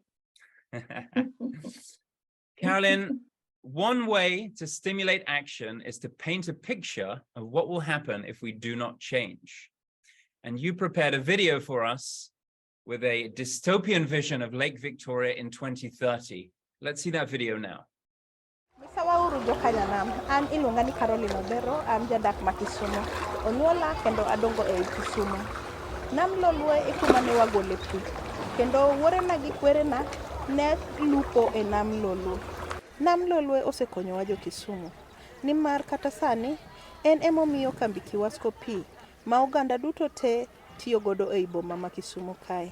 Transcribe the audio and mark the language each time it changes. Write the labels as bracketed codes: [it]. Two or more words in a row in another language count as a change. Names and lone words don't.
[en] Caroline, one way to stimulate action is to paint a picture of what will happen if we do not change. And you prepared a video for us with a dystopian vision of Lake Victoria in 2030. Let's see that video now. [luo] Misawauru jokanyanam, an iluonga ni Caroline Odero, an jadak ma Kisumu. Onyuola kendo adongo e Kisumu. Nam Lolwe e kuma ne wagole pi. Kendo wuore na gi kwere na ne lupo e Nam Lolwe. Nam Lolwe osekonyowa jo Kisumu. Nimar kata sani en emomiyo kambi Kiwasko pi ma Uganda duto te tiyo godo e boma ma Kisumu kae.